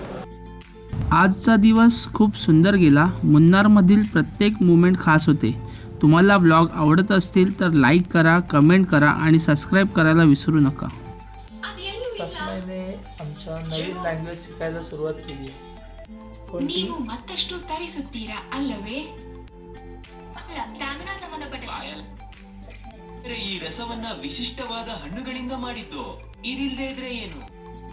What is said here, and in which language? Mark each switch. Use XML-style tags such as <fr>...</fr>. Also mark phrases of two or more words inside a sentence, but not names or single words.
<mr>आजचा दिवस खूप सुंदर गेला. मुन्नारमधील प्रत्येक मुमेंट खास होते. तुम्हाला व्लॉग आवडत असतील तर लाईक करा, कमेंट करा आणि सबस्क्राईब करायला विसरू नका. तस्मैने आमच्या नवीन लँग्वेज शिकायला सुरुवात केली आहे. कोणती?</mr> <kn>ನೀವು ಮತ್ತಷ್ಟು ತರಿಸುತ್ತೀರಾ ಅಲ್ಲವೇ? ಸ್ಟಾಮಿನಾ ಸಂಬಂಧಪಟ್ಟ ಈ ರಸವನ್ನ ವಿಶಿಷ್ಟವಾದ ಹಣ್ಣುಗಳಿಂದ ಮಾಡಿದ್ದು. ಇದಿಲ್ಲದೆ ಇದ್ರೆ ಏನು?</kn>